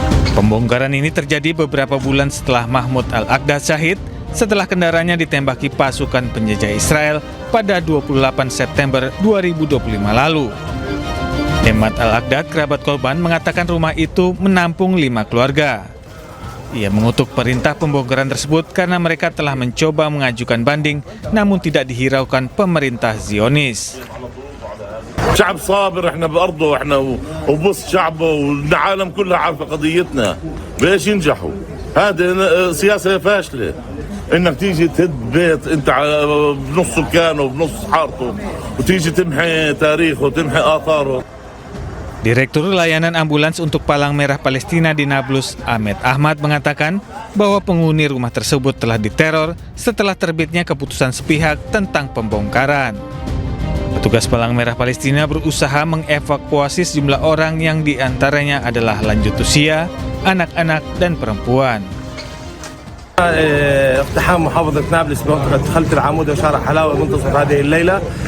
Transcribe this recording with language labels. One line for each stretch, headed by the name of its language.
Indonesian: Pembongkaran ini terjadi beberapa bulan setelah Mahmud Al-Aqdad syahid setelah kendaraannya ditembaki pasukan penjajah Israel pada 28 September 2025 lalu. Ahmad Al-Aqdad, kerabat korban, mengatakan rumah itu menampung 5 keluarga. Ia mengutuk perintah pembongkaran tersebut karena mereka telah mencoba mengajukan banding namun tidak dihiraukan pemerintah Zionis.
Arabic: شعب صابر احنا بأرضه احنا وبص شعبه والعالم كلها عارفه قضيتنا بايش ينجحوا هذا سياسه فاشله انك تيجي تهد بيت انت بنص سكانه وبنص حارته وتيجي تمحي تاريخه وتمحي آثاره.
Indonesian: Direktur Layanan Ambulans untuk Palang Merah Palestina di Nablus, Ahmed Ahmad, mengatakan bahwa penghuni rumah tersebut telah diteror setelah terbitnya keputusan sepihak tentang pembongkaran. Petugas Palang Merah Palestina berusaha mengevakuasi sejumlah orang yang diantaranya adalah lanjut usia, anak-anak, dan perempuan.
Arabic: اقتحام محافظة نابلس بمنطقة خلف العمود وشارع حلاوة منتصف هذه الليلة.